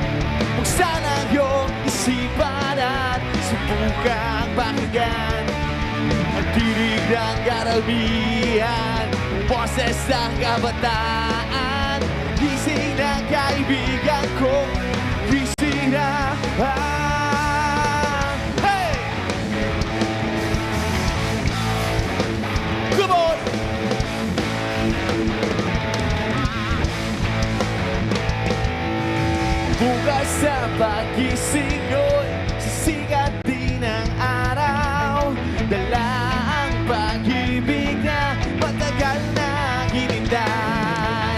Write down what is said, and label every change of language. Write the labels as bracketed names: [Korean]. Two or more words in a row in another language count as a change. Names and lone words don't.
[Filipino] Buksan ang iyong isipan at subukang pakinggan ang tinig ng karamihan, boses ng kabataan. Gising na, kaibigan ko, gising na. [English] Hey! Come on! [Filipino] Bukas sa pagising nyo'y sisikat din ang araw. Dala ang pag-ibig na matagal na hinintay.